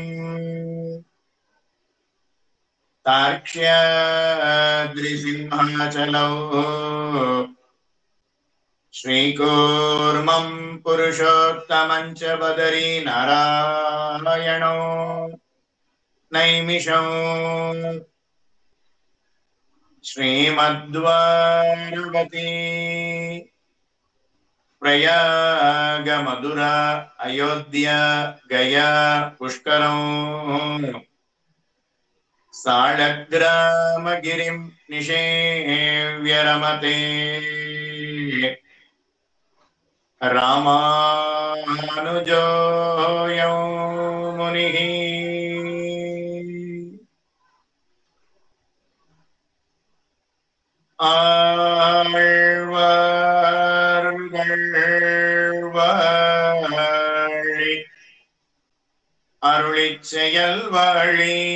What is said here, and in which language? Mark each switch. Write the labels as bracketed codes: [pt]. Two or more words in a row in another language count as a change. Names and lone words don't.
[sa] तार्क्ष्याद्रिसिंहाचलौ श्रीकूर्मं पुरुषोत्तमञ्च बदरी नारायणो नैमिषो श्रीमद्द्वारवती प्रयाग मधुरा अयोध्या गया पुष्करम साळग्रामगिरिं निषेव्य रमते रामानुजोऽयं मुनिः [ta] ஆழ்வார்கழ்வாழி அருளிச் செயல்வாழி